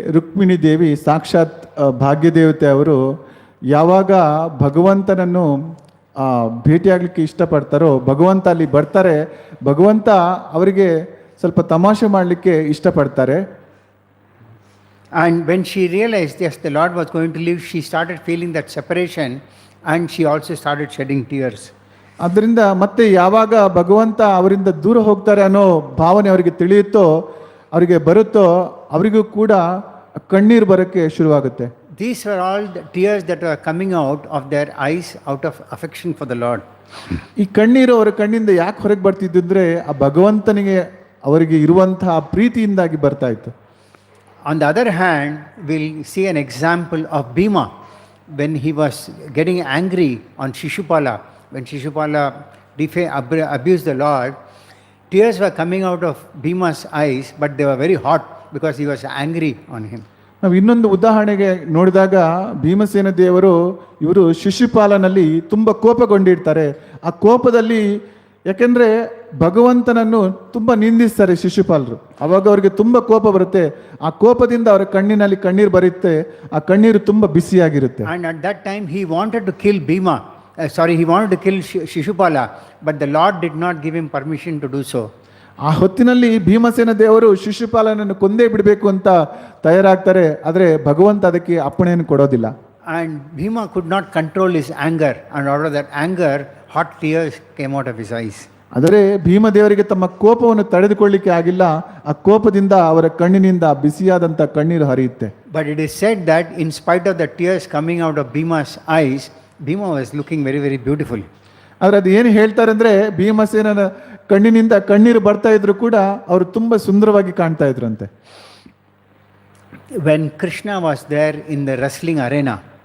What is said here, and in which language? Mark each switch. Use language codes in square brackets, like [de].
[kn] ರುಕ್ಮಿಣಿ ದೇವಿ ಸಾಕ್ಷಾತ್ ಭಾಗ್ಯದೇವತೆ ಅವರು ಯಾವಾಗ ಭಗವಂತನನ್ನು ಭೇಟಿಯಾಗಲಿಕ್ಕೆ ಇಷ್ಟಪಡ್ತಾರೋ ಭಗವಂತ ಅಲ್ಲಿ ಬರ್ತಾರೆ. ಭಗವಂತ ಅವರಿಗೆ ಸ್ವಲ್ಪ ತಮಾಷೆ ಮಾಡಲಿಕ್ಕೆ ಇಷ್ಟಪಡ್ತಾರೆ. [en] And when she realized, yes, the Lord was going to leave, she started feeling that separation and she also started shedding tears. [kn] ಅದರಿಂದ ಮತ್ತೆ ಯಾವಾಗ ಭಗವಂತ ಅವರಿಂದ ದೂರ ಹೋಗ್ತಾರೆ ಅನ್ನೋ ಭಾವನೆ ಅವರಿಗೆ ತಿಳಿಯುತ್ತೋ, ಅವರಿಗೆ ಬರುತ್ತೋ, ಅವರಿಗೂ ಕೂಡ ಕಣ್ಣೀರು ಬರೋಕ್ಕೆ ಶುರುವಾಗುತ್ತೆ. [en] These were all the tears that were coming out of their eyes out of affection for the Lord. [kn] ಈ ಕಣ್ಣೀರು ಅವರ ಕಣ್ಣಿಂದ ಯಾಕೆ ಹೊರಗೆ ಬರ್ತಿದ್ದು ಅಂದರೆ ಆ ಭಗವಂತನಿಗೆ ಅವರಿಗೆ ಇರುವಂತಹ ಪ್ರೀತಿಯಿಂದಾಗಿ ಬರ್ತಾ ಇತ್ತು. [en] On the other hand, we'll see an example of Bhima when he was getting angry on Shishupala. When Shishupala abused the Lord, tears were coming out of Bhima's eyes, but they were very hot because he was angry on him. [kn] ನಾವು ಇನ್ನೊಂದು ಉದಾಹರಣೆಗೆ ನೋಡಿದಾಗ ಭೀಮಸೇನ ದೇವರು ಇವರು ಶಿಶುಪಾಲನಲ್ಲಿ ತುಂಬ ಕೋಪಗೊಂಡಿರ್ತಾರೆ. ಆ ಕೋಪದಲ್ಲಿ ಯಾಕೆಂದರೆ ಭಗವಂತನನ್ನು ತುಂಬ ನಿಂದಿಸ್ತಾರೆ ಶಿಶುಪಾಲರು. ಅವಾಗ ಅವರಿಗೆ ತುಂಬ ಕೋಪ ಬರುತ್ತೆ. ಆ ಕೋಪದಿಂದ ಅವರ ಕಣ್ಣಿನಲ್ಲಿ ಕಣ್ಣೀರು ಬರುತ್ತೆ. ಆ ಕಣ್ಣೀರು ತುಂಬ ಬಿಸಿಯಾಗಿರುತ್ತೆ. [en] And at that time he wanted to kill Bhima. He wanted to kill Shishupala, but the Lord did not give him permission to do so. [kn] ಆ ಹೊತ್ತಿನಲ್ಲಿ ಭೀಮಸೇನ ದೇವರು ಶಿಶುಪಾಲನನ್ನು ಕೊಂದೇ ಬಿಡಬೇಕು ಅಂತ ತಯಾರಾಗ್ತಾರೆ. ಆದರೆ ಭಗವಂತ ಅದಕ್ಕೆ ಅಪ್ಪಣೆಯನ್ನು ಕೊಡೋದಿಲ್ಲ. [en] And Bhima could not control his anger, and out of that anger, hot tears came out of his eyes. [kn] ಆದರೆ ಭೀಮದೇವರಿಗೆ ತಮ್ಮ ಕೋಪವನ್ನು ತಡೆದುಕೊಳ್ಳಿಕ್ಕೆ ಆಗಿಲ್ಲ. ಆ ಕೋಪದಿಂದ ಅವರ ಕಣ್ಣಿನಿಂದ ಬಿಸಿಯಾದಂಥ ಕಣ್ಣೀರು ಹರಿಯುತ್ತೆ. [en] But it is said that in spite of the tears coming out of Bhima's eyes, Bhima was looking very, very beautiful. [kn] ಆದರೆ ಅದು ಏನು ಹೇಳ್ತಾರೆ ಅಂದರೆ ಭೀಮಸೇನನ ಕಣ್ಣಿನಿಂದ ಕಣ್ಣೀರು ಬರ್ತಾ ಇದ್ರು ಕೂಡ ಅವರು ತುಂಬ ಸುಂದರವಾಗಿ ಕಾಣ್ತಾ ಇದ್ರಂತೆ. [en] When Krishna was there in the wrestling arena,